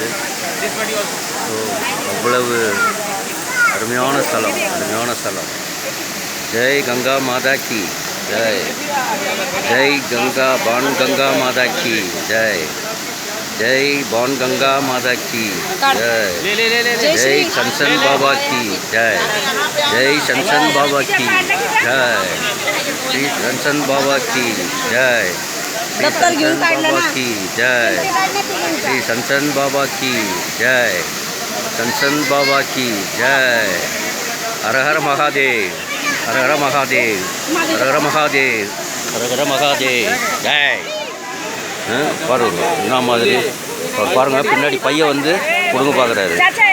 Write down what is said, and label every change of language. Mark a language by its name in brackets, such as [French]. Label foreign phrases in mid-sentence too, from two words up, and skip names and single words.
[Tamil] ஸோ அவ்வளவு அருமையான ஸ்தலம். [Hindi] जय गंगा माता की जय. जय गंगा बाण गंगा माता की जय. जय बाण गंगा माता की जय. जय सनसन बाबा की जय. जय सनसन बाबा की जय. श्री सनसन बाबा की जय. श्री सनसन बाबा की जय. श्री सनसन बाबा की जय. सनसन बाबा की जय. हर हर महादेव, हर हर महादेव, हर हर महादेव, हर हर महादेव जय. [Tamil] பாருங்க என்ன மாதிரி பாருங்கள், பின்னாடி பையன் வந்து கொடுங்க பார்க்குறாரு.